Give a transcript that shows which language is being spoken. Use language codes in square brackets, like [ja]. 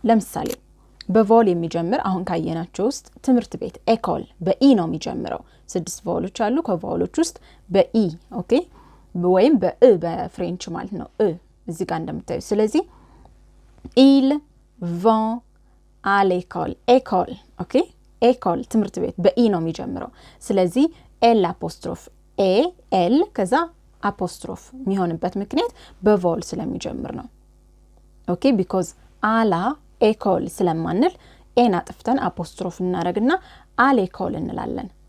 [am] ለምሳሌ በቫውል የሚጀምር አሁን ካየናቸው ውስጥ ትምህርት ቤት ኤኮል በኢ ነው የሚጀምረው. 6 ቫውሎች አሉ. ከቫውሎች ውስጥ በኢ ኦኬ ወይም በፍሬንች ማለት ነው እዚህ ጋር እንደምታዩ. [fr] ስለዚህ ils vont à l'école. [am] école ኦኬ. ኤኮል ትምህርት ቤት በኢ ነው የሚጀምረው. ስለዚህ ኤል አፖስትሮፍ ኤል ከዛ አፖስትሮፍ የሚሆንበት ምክንያት በቫውል ስለሚጀምር ነው. ኦኬ because አላ ኤኮል ስለማንል ኤን አጥፍተን አፖስትሮፍ እናረግና አሌኮል እንላለን.